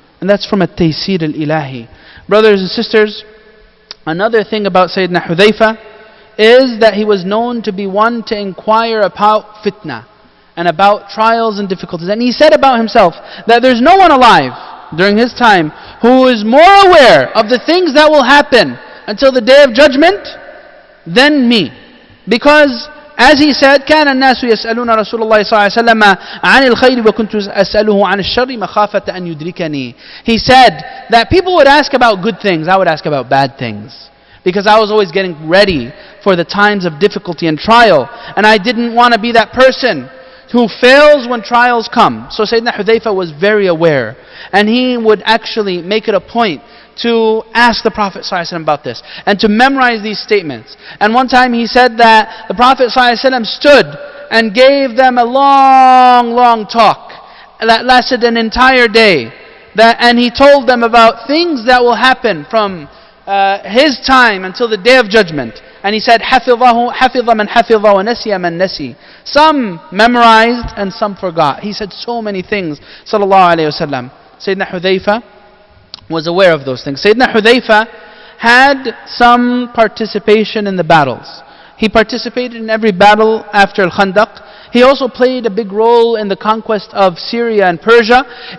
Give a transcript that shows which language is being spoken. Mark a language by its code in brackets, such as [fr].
[en] And that's from at-Taysir al-Ilahi. Brothers and sisters, another thing about Sayyidina Hudhayfa is that he was known to be one to inquire about fitna and about trials and difficulties. And he said about himself that there's no one alive during his time who is more aware of the things that will happen until the day of judgment than me. Because as he said, [ar] كان الناس يسألون رسول الله صلى الله عليه وسلم عن الخير وكنت أسأله عن الشر مخافة أن يدركني. [en] He said that people would ask about good things, I would ask about bad things. Because I was always getting ready for the times of difficulty and trial. And I didn't want to be that person who fails when trials come. So Sayyidina Hudhayfa was very aware. And he would actually make it a point to ask the Prophet ﷺ about this. And to memorize these statements. And one time he said that the Prophet ﷺ stood and gave them a long talk. That lasted an entire day. And he told them about things that will happen from his time until the day of judgment. And he said, [ar] حَفِظَ مَنْ حَفِظَ وَنَسِيَ مَنْ نَسِي. [en] Some memorized and some forgot. He said so many things, sallallahu alayhi wa sallam. Sayyidina Hudhayfa was aware of those things. Sayyidina Hudhayfa had some participation in the battles. He participated in every battle after al-Khandaq. He also played a big role in the conquest of Syria and Persia.